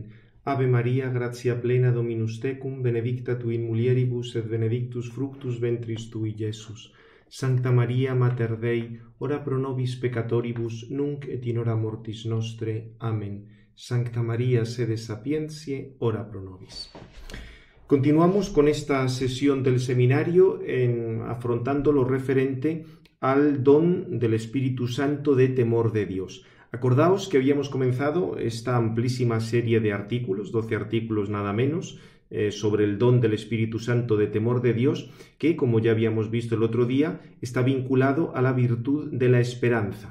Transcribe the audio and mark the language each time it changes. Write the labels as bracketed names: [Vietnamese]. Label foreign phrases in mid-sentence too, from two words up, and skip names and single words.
[Latin] Ave Maria, gratia plena Dominus tecum, benedicta tu in mulieribus et benedictus fructus ventris tui, Iesus. Sancta Maria, Mater Dei, ora pro nobis peccatoribus, nunc et in hora mortis nostre. Amen. Sancta Maria, sede sapientiae, ora pro nobis. [Spanish] Continuamos con esta sesión del seminario afrontando lo referente al don del Espíritu Santo de temor de Dios. Acordaos que habíamos comenzado esta amplísima serie de artículos, 12 artículos nada menos, sobre el don del Espíritu Santo de temor de Dios, que, como ya habíamos visto el otro día, está vinculado a la virtud de la esperanza.